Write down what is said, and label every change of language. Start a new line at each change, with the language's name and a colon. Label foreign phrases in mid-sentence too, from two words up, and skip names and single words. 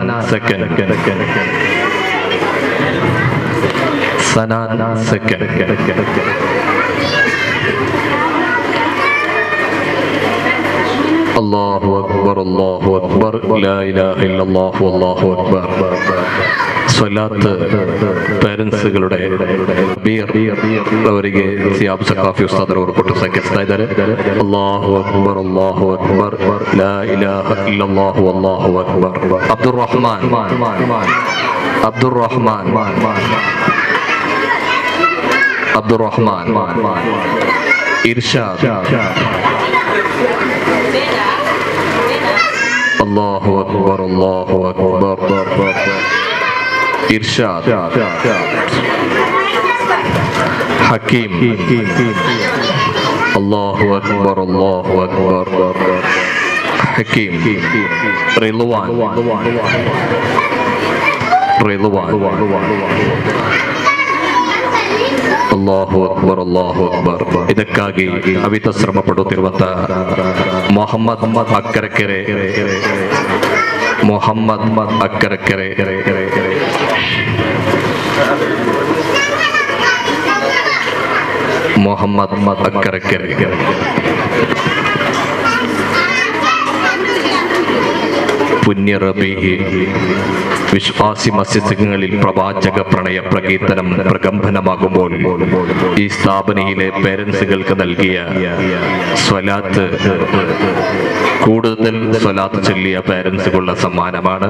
Malayalam: സെക്കൻഡ് സനാൻ.
Arabic: സെക്കൻഡ് الله أكبر. الله أكبر. لا إله إلا الله الله أكبر.
Malayalam: സ്വലാത്ത് പേരൻസുകളുടെ
Kannada: ಅವರಿಗೆ ಸಿಯಾಬ್ ಸಕಾಫಿ ಉಸ್ತಾದ್ ಅವರು ಕೊಟ್ಟು ಸಂಕೇತಿಸ್ತಾ ಇದ್ದಾರೆ.
Arabic: الله أكبر. الله أكبر. لا إله إلا الله الله أكبر.
Kannada: ಅಬ್ದುರ್ ರಹಮಾನ್. ಅಬ್ದುರ್ ರಹಮಾನ್. ಅಬ್ದುರ್ ರಹಮಾನ್.
Arabic: ಇರ್ಷಾದ್. الله أكبر. الله أكبر.
Malayalam: ഇർഷാദ്. ഹക്കീം.
Arabic: الله أكبر. الله أكبر.
Malayalam: ഹക്കീം. റിളുവാൻ. റിളുവാൻ.
Arabic: الله أكبر. الله أكبر.
Kannada: ಇದಕ್ಕಾಗಿ ಅವಿತ ಶ್ರಮ ಪಡುತ್ತಿರುವಂತ ಮೊಹಮ್ಮದ್ ಅಕ್ಕರಕೆರೆ. ಮೊಹಮ್ಮದ್ ಅಕ್ಕರಕೆರೆ. ಮೊಹಮ್ಮದ್ ಅಕ್ಕರಕೆರೆ.
Malayalam: പുണ്യ റബീഹ് വിശ്വാസി മസ്ജിദുകളിൽ പ്രവാചക പ്രണയ പ്രകീർത്തനം പ്രകമ്പനമാകുമ്പോൾ ഈ സ്ഥാപനയിലെ പേരൻസുകൾക്ക് നൽകിയ സ്വലാത്ത്, കൂടുതൽ സ്വലാത്ത് ചൊല്ലിയ പേരൻസുകളുള്ള സമ്മാനമാണ്.